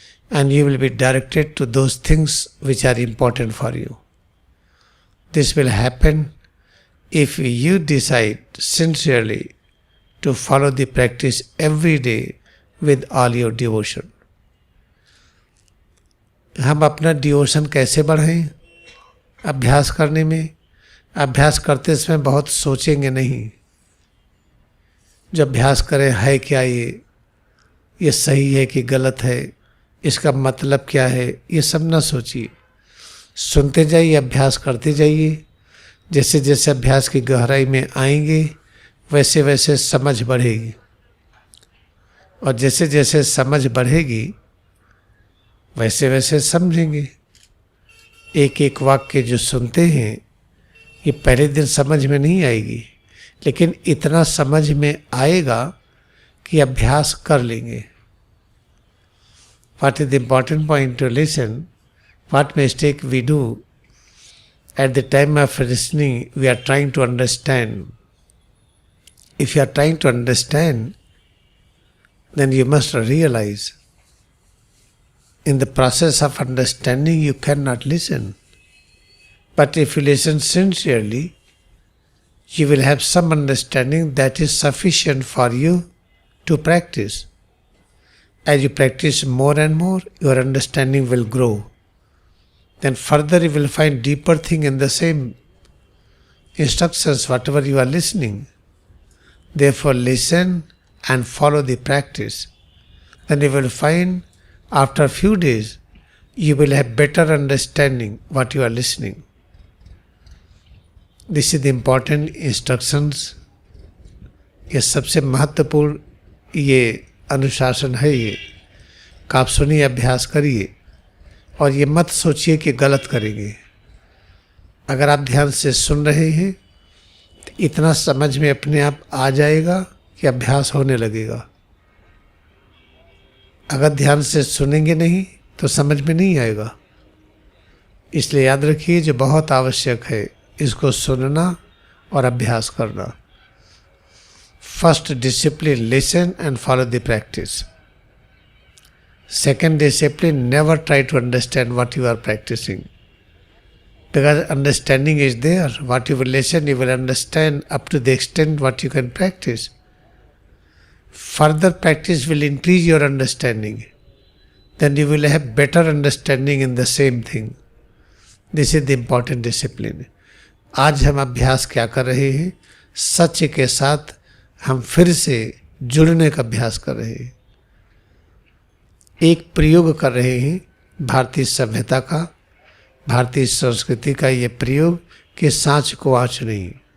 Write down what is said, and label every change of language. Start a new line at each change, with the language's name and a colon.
English: And you will be directed to those things which are important for you. This will happen if you decide sincerely to follow the practice every day with all your devotion.
Hindi: हम अपना devotion कैसे बढ़ाएं? अभ्यास करने में, अभ्यास करते समय बहुत सोचेंगे नहीं। जब अभ्यास करें है क्या ये सही है कि गलत है, इसका मतलब क्या है, ये सब ना सोचिए। सुनते जाइए, अभ्यास करते जाइए। जैसे जैसे अभ्यास की गहराई में आएंगे वैसे वैसे समझ बढ़ेगी, और जैसे जैसे समझ बढ़ेगी वैसे वैसे समझेंगे। एक एक वाक्य जो सुनते हैं ये पहले दिन समझ में नहीं आएगी, लेकिन इतना समझ में आएगा कि अभ्यास कर लेंगे।
English: What is the important point to listen? What mistake we do at the time of listening? We are trying to understand. If you are trying to understand, then you must realize in the process of understanding you cannot listen. But if you listen sincerely, you will have some understanding that is sufficient for you to practice. As you practice more and more, your understanding will grow. Then further you will find deeper thing in the same instructions, whatever you are listening. Therefore listen and follow the practice. Then you will find after a few days, you will have better understanding what you are listening. This is the important instructions.
Hindi: ये सबसे महत्वपूर्ण ये अनुशासन है ये। आप सुनिए, अभ्यास करिए, और ये मत सोचिए कि गलत करेंगे। अगर आप ध्यान से सुन रहे हैं तो इतना समझ में अपने आप आ जाएगा कि अभ्यास होने लगेगा। अगर ध्यान से सुनेंगे नहीं तो समझ में नहीं आएगा। इसलिए याद रखिए, जो बहुत आवश्यक है इसको सुनना और अभ्यास करना।
English: First discipline, listen and follow the practice. Second discipline, never try to understand what you are practising, because understanding is there. What you will listen you will understand up to the extent what you can practise. Further practice will increase your understanding. Then you will have better understanding in the same thing. This is the important discipline.
Hindi: आज हम अभ्यास क्या कर रहे हैं? सत्य के साथ हम फिर से जुड़ने का अभ्यास कर रहे हैं। एक प्रयोग कर रहे हैं भारतीय सभ्यता का, भारतीय संस्कृति का ये प्रयोग कि सांच को आँच नहीं।